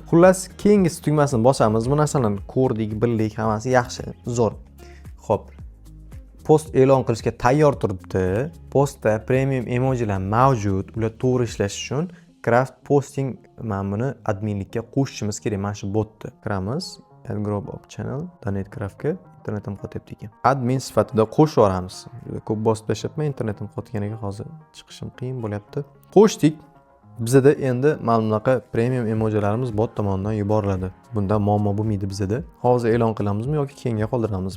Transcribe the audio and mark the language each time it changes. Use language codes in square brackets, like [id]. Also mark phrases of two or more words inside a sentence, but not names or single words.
[uz] Xullas, keyingi tugmasini bosamiz. Bu narsalarni ko'rdik, bildik, hammasi yaxshi, zo'r. Xo'p. Post e'lon qilishga tayyor turibdi. Postda premium emojilar mavjud. Ular to'g'ri ishlash uchun Craft Posting mana buni adminlikka qo'shishimiz kerak. Mana shu botni kiramiz. [en] Add group of channel Donet Craftga [uz] internetim qotyapti ekan. Admin sifatida qo'shib yuboramiz. Juda ko'p bosib tashlabman, internetim qotganiga hozir chiqishim qiyin bo'lyapti. Qo'shdik. Bizda endi mana bunaqa premium emojilarimiz bot tomonidan yuboriladi. Bunda muammo bo'lmaydi bizda. Hozir e'lon qilamizmi yoki keyinga qoldiramizmi?